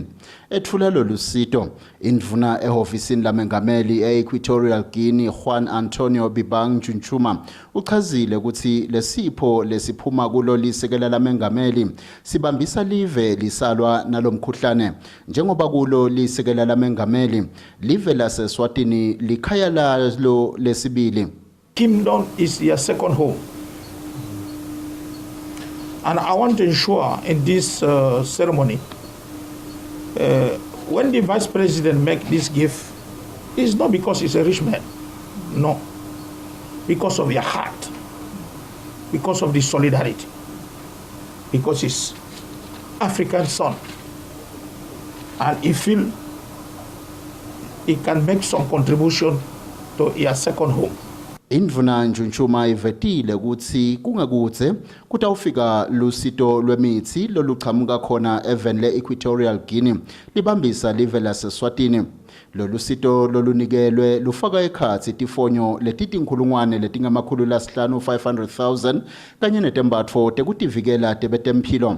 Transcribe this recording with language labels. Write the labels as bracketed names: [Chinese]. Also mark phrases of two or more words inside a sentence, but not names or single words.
[Swati] Ethula lolusito indvuna ehofisini lamengameli e-Equatorial Guinea Juan Antonio Bibang Nchunchuma uchazile ukuthi lesipho lesiphuma kulo lisekela lamengameli sibambisa live lisalwa nalomkhuhlane njengoba kulo lisekela lamengameli live laseSwatini likhaya lalo lesibili. [English] kingdom is your second home. And I want to ensure in this ceremony, when the vice president make this gift, it's not because he's a rich man, no, because of your heart, because of the solidarity, because he's African son, and he feel he can make some contribution to your second home. [Swati] Indvuna Njunchuma ivetile ukuthi kungakudze kutawufika lusito lwemithi loluqhamuka khona evenle Equatorial Guinea libambisa live laseSwatini. Lolu sito lolunikelwe lufaka ekhathi tifonyo letitinkhulungwane letingamakhulu lasihlanu 500,000 kanye netembatfo tekutivikela tebetemphilo.